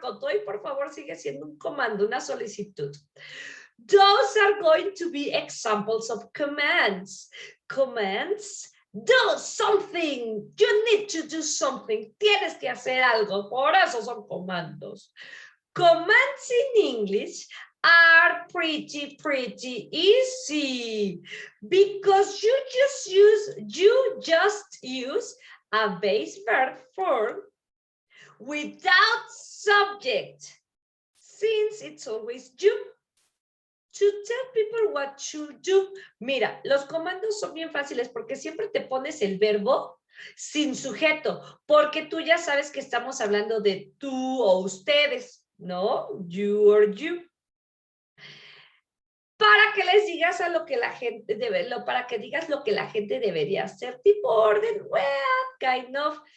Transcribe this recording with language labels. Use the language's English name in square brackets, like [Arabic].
[Spanish] Cotoy, por favor, sigue siendo un comando, una solicitud. [English] Those are going to be examples of commands. Commands, do something. You need to do something. [Spanish] Tienes que hacer algo. Por eso son comandos. [English] Commands in English are pretty easy because you just use a base verb form without subject, since it's always you. To tell people what to do. [Spanish] Mira, los comandos son bien fáciles porque siempre te pones el verbo sin sujeto, porque tú ya sabes que estamos hablando de tú o ustedes, ¿no? [English] You or you. [Spanish] Para que les digas a lo que la gente para que digas lo que la gente debería hacer, tipo orden, [English] well, kind of.